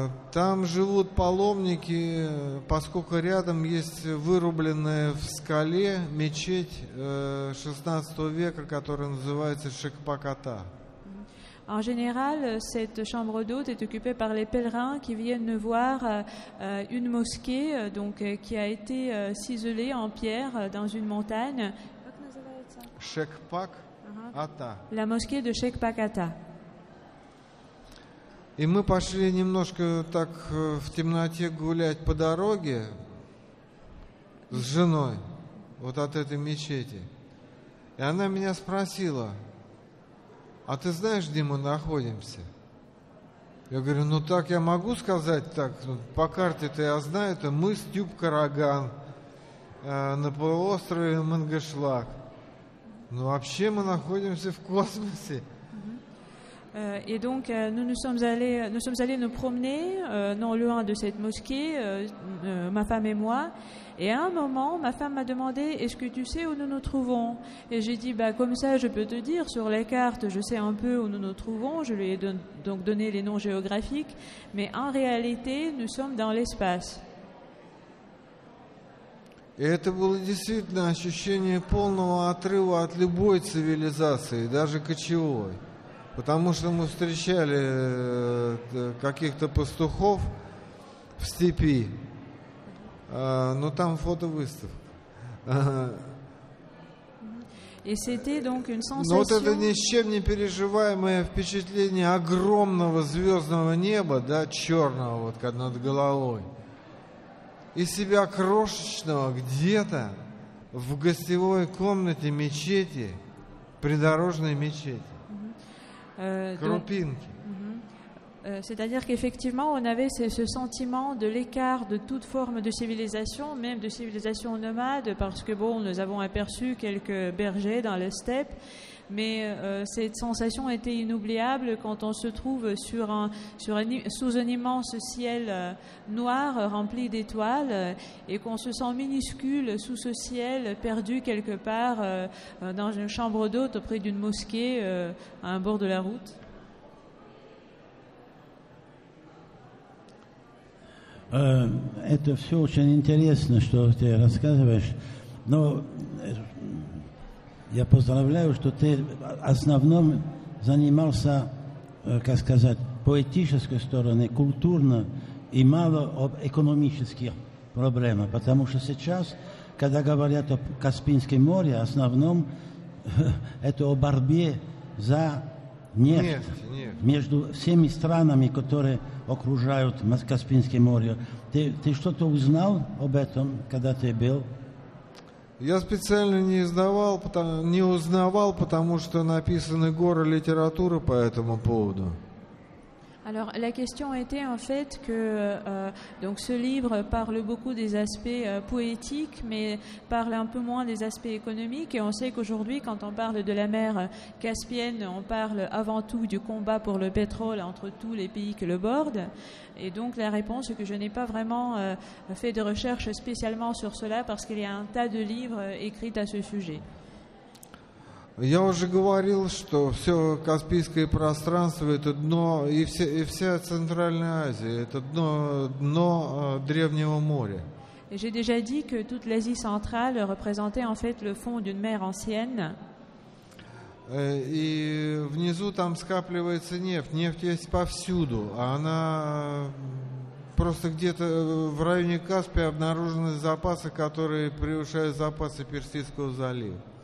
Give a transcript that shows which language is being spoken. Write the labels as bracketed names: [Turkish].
[Russian] Там живут паломники, поскольку рядом есть вырубленная в скале мечеть XVI века, которая называется Шекпак-Ата. [French] En général, cette chambre d'hôte est occupée par les pèlerins qui viennent voir une mosquée qui a été ciselée en pierre dans une montagne. [Russian] Шекпак-Ата. [French] La mosquée de Shekpak-Ata. [Russian] И мы пошли немножко так в темноте гулять по дороге с женой, вот от этой мечети. И она меня спросила: а ты знаешь, где мы находимся? Я говорю, ну так я могу сказать так, по карте-то я знаю, это мыс Тюб-Караган на полуострове Мангышлак. Но вообще мы находимся в космосе. [French] Et donc nous sommes allés nous promener non loin de cette mosquée, ma femme et moi. Et à un moment, ma femme m'a demandé: est-ce que tu sais où nous nous trouvons? Et j'ai dit: comme ça, je peux te dire, sur les cartes, je sais un peu où nous nous trouvons. Je lui ai donc donné les noms géographiques, mais en réalité, nous sommes dans l'espace. [Russian] И это было действительно ощущение полного отрыва от любой цивилизации, даже кочевой. Потому что мы встречали каких-то пастухов в степи, но там фотовыставка. [French] Et c'était donc une sensation. [Russian] Но вот это ни с чем не переживаемое впечатление огромного звездного неба, да, черного вот над головой, и себя крошечного где-то в гостевой комнате мечети, придорожной мечети. Крупинки. [French] C'est-à-dire qu'effectivement, on avait ce sentiment de l'écart de toute forme de civilisation, même de civilisation nomade, parce que bon, nous avons aperçu quelques bergers dans les steppes, mais cette sensation était inoubliable quand on se trouve sous un immense ciel noir rempli d'étoiles et qu'on se sent minuscule sous ce ciel, perdu quelque part dans une chambre d'hôte auprès d'une mosquée à un bord de la route. [Russian] Это все очень интересно, что ты рассказываешь, но я поздравляю, что ты в основном занимался, как сказать, поэтической стороной, культурно и мало об экономических проблемах, потому что сейчас, когда говорят о Каспийском море, в основном это о борьбе за нефть между всеми странами, которые окружают Каспийское море. Ты что-то узнал об этом, когда ты был? Я специально не узнавал, потому что написаны горы литературы по этому поводу. [French] Alors la question était en fait que donc ce livre parle beaucoup des aspects poétiques, mais parle un peu moins des aspects économiques. Et on sait qu'aujourd'hui, quand on parle de la mer Caspienne, on parle avant tout du combat pour le pétrole entre tous les pays qui le bordent. Et donc la réponse est que je n'ai pas vraiment fait de recherche spécialement sur cela, parce qu'il y a un tas de livres écrits à ce sujet. [Russian] Я уже говорил, что все Каспийское пространство это дно, и вся Центральная Азия это дно Древнего моря. [French] Et j'ai déjà dit que toute l'Asie centrale représentait en fait le fond d'une mer ancienne. [Russian] И внизу там скапливается нефть. Нефть есть повсюду. А она просто где-то в районе Каспия обнаружены запасы, которые превышают запасы Персидского залива.